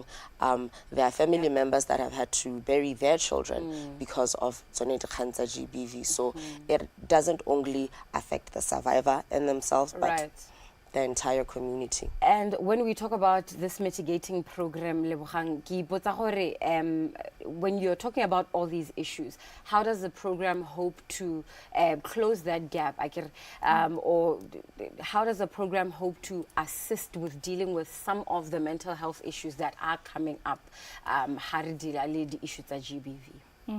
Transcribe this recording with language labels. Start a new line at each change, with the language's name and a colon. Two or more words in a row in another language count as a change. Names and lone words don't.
English: There are family members that have had to bury their children because of GBV. So it doesn't only affect the survivor and themselves, but the entire community. And when we talk about this mitigating program,
Tswana: Lebogang, ke ipotsa gore,
English: when you're talking about all these issues, how does the program hope to close that gap? Or how does the program hope to assist with dealing with some of the mental health issues that are coming up? The issues at GBV.